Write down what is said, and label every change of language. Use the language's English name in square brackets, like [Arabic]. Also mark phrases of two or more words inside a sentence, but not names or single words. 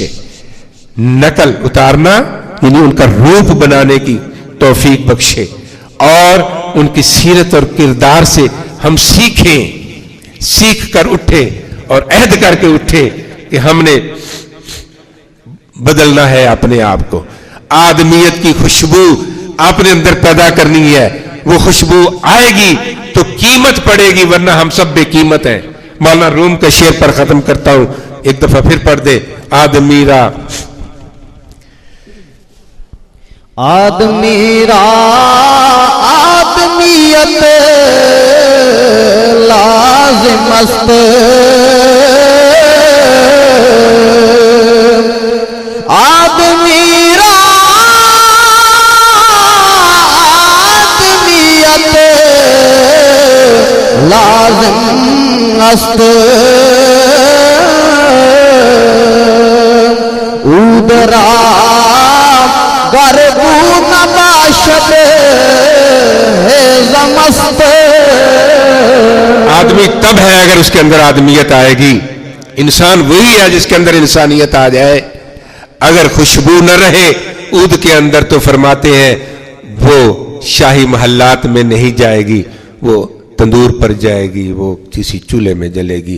[Urdu] نقل اتارنا یعنی ان کا روپ بنانے کی توفیق بخشے، اور ان کی سیرت اور کردار سے ہم سیکھیں، سیکھ کر اٹھیں اور عہد کر کے اٹھیں کہ ہم نے بدلنا ہے اپنے آپ کو. آدمیت کی خوشبو اپنے اندر پیدا کرنی ہے. وہ خوشبو آئے گی تو قیمت پڑے گی، ورنہ ہم سب بے قیمت ہیں. مولانا روم کے شعر پر ختم کرتا ہوں، ایک دفعہ پھر پڑھ دے. [Persian] آدمیرا آدمیرا آدمیت لازم است، آدمیرا آدمیت لازم است، اودرا گربو نباشد ہیزم است. [Urdu] آدمی تب ہے اگر اس کے اندر آدمیت آئے گی. انسان وہی ہے جس کے اندر انسانیت آ جائے. اگر خوشبو نہ رہے عود کے اندر تو فرماتے ہیں وہ شاہی محلات میں نہیں جائے گی، وہ تندور پر جائے گی، وہ کسی چولہے میں جلے گی.